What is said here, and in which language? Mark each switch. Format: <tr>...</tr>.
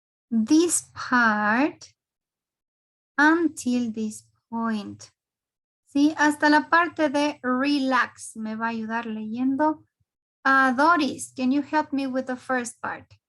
<en>This part until this point.</en> <es>Sí, hasta la parte de relax me va a ayudar leyendo.</es> <en>Doris, can you help me with the first part?</en>